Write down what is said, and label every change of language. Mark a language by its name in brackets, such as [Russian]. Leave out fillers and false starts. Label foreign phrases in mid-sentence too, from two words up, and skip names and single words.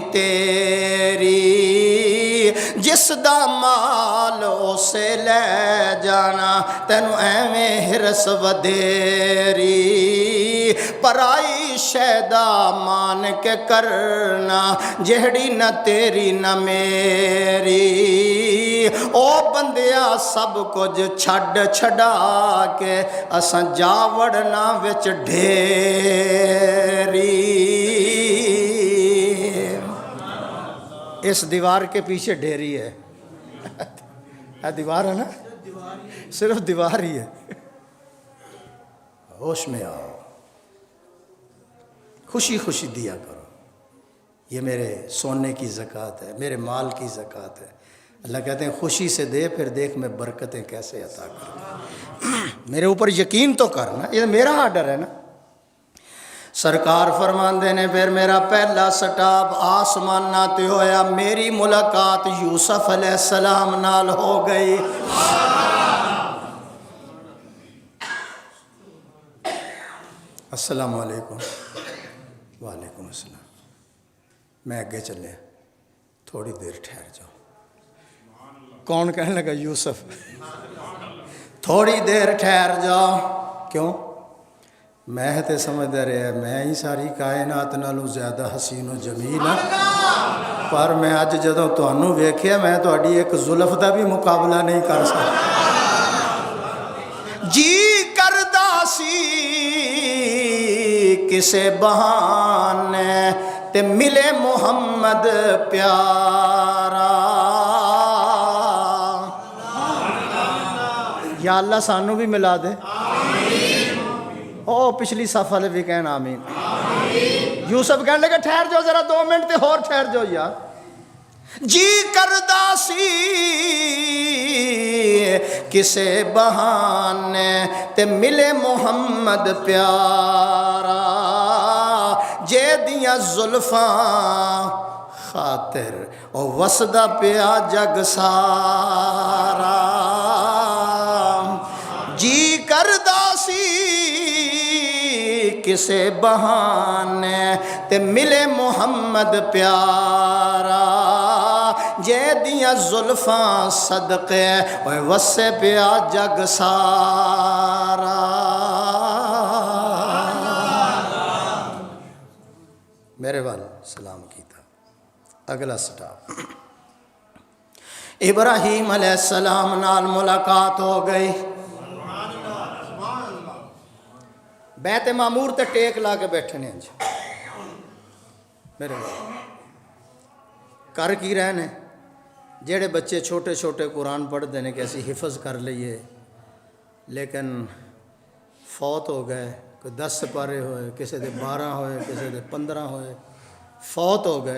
[Punjabi] تیری، جس دا مال اسے لے جانا، تینو ایویں ہرس ودیری، پرائی شیدا مان کے کرنا، جہڑی نہ تیری نہ میری، او بندیا سب کچھ چھڈ چھڈا کے اساں جا وڑنا وچ ڈھیری۔ [Urdu] اس دیوار کے پیچھے ڈھیری ہے، دیوار ہے نا، صرف دیوار ہی ہے۔ ہوش میں آؤ، خوشی خوشی دیا کرو۔ یہ میرے سونے کی زکوٰۃ ہے، میرے مال کی زکوٰۃ ہے۔ اللہ کہتے ہیں خوشی سے دے، پھر دیکھ میں برکتیں کیسے عطا کروں۔ میرے اوپر یقین تو کرنا، یہ میرا آرڈر ہے نا۔ [Punjabi] سرکار فرماندے نے پھر میرا پہلا سٹاپ آسمان تے ہویا، میری ملاقات یوسف [Arabic] علیہ السلام [Punjabi] نال ہو گئی۔ [Arabic] السلام علیکم۔ وعلیکم السلام۔ [Punjabi] میں اگے چلے، تھوڑی دیر ٹھہر جاؤ۔ [Urdu] کون کہنے لگا؟ یوسف۔ تھوڑی دیر ٹھہر جاؤ۔ کیوں؟ [Punjabi] میں تے سمجھدا رہا میں ہی ساری کائنات نالوں زیادہ حسین و جمیل ہاں، پر میں اج جدوں تانوں ویکھیا میں تہاڈی ایک زلف دا بھی مقابلہ نہیں کر سکتا۔ جی کردا سی کسے بہانے تے ملے محمد پیارا، یا اللہ سانوں بھی ملا دے۔ او پچھلی صف والے بھی کہنا آمین۔ [Urdu] یوسف کہنے لگے ٹھہر جاؤ ذرا 2 منٹ تے اور ٹھہر جاؤ یار۔ [Punjabi] جی کردا سی کسے بہانے تے ملے محمد پیارا، جے دیاں زلفاں خاطر او وسدا پیا جگ سارا۔ جی کردا سی کسے بہانے تے ملے محمد پیارا، جے دیاں زلفاں صدقے اوے وسے پیا جگ سارا۔ میرے وال سلام کیتا۔ اگلا سٹاپ ابراہیم [Arabic] علیہ السلام [Punjabi] نال ملاقات ہو گئی۔ بیت معمور تے ٹیک لا کے بیٹھے نے جی میرے کر کی رہنے جڑے بچے چھوٹے چھوٹے قرآن پڑھتے ہیں کہ اسی حفظ کر لئیے، لیکن فوت ہو گئے، کوئی 10 سپارے ہوئے، کسی دے 12 ہوئے، کسی دے 15 ہوئے، فوت ہو گئے۔